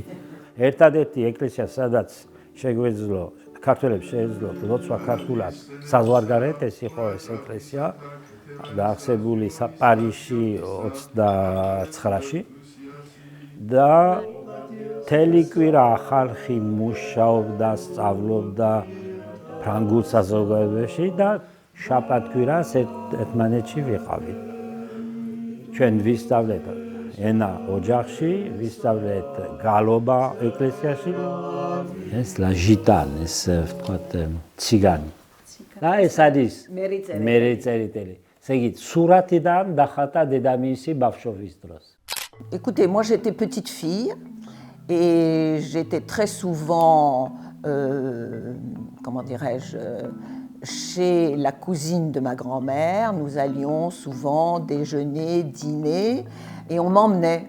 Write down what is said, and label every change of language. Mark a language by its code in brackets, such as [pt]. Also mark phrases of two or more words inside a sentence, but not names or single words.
[ka] ერთადერთი ეკლესია, სადაც შეგვეძლო ქართველებს შეეძლოთ ლოცვა ქართულად საზღვარგარეთ, ეს იყო ეს ეკლესია, დაარსებული პარიზში 29-ში და მთელი კვირა ხალხი მუშაობდა, სწავლობდა ფრანგულ საზოგადოებაში და შაბათ-კვირას ერთმანეთში ვიყავით. ჩვენ ვისწავლეთ ენა ოჯახში, ვისწავლეთ გალობა ეკლესიაში. [fr] ეს la gitane, [ka] ეს ვთქვათ ციგანი. და ეს არის მერიწერიტელი. ესე იგი, სურათიდან დახატა დედამისი ბავშვობის დროს. [fr] Écoutez, moi j'étais petite fille et j'étais très souvent, comment dirais-je, chez la cousine de ma grand-mère. Nous allions souvent déjeuner, dîner et on m'emmenait.